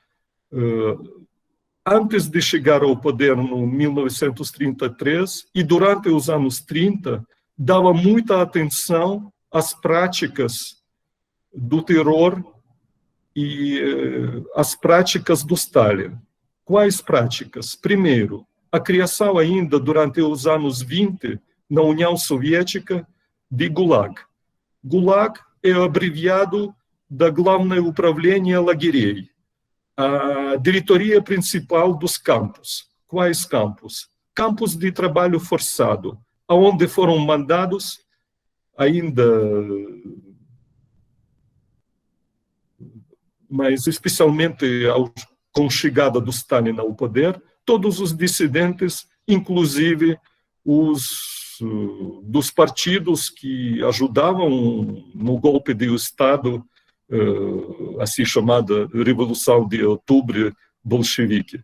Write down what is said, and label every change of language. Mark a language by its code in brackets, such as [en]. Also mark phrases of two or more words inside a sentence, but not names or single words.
[pt] antes de chegar ao poder no 1933 e durante os anos 30, dava muita atenção às práticas do terror e às práticas do Stalin. Quais práticas? Primeiro, a criação ainda durante os anos 20 na União Soviética de Gulag. Gulag é abreviado da [ru] Главное управление лагерей, [pt] a diretoria principal dos campos. Quais campos? Campos de trabalho forçado, aonde foram mandados ainda, mas especialmente com chegada do Stalin ao poder, todos os dissidentes, inclusive os dos partidos que ajudavam no golpe de Estado, assim chamada Revolução de Outubro bolchevique.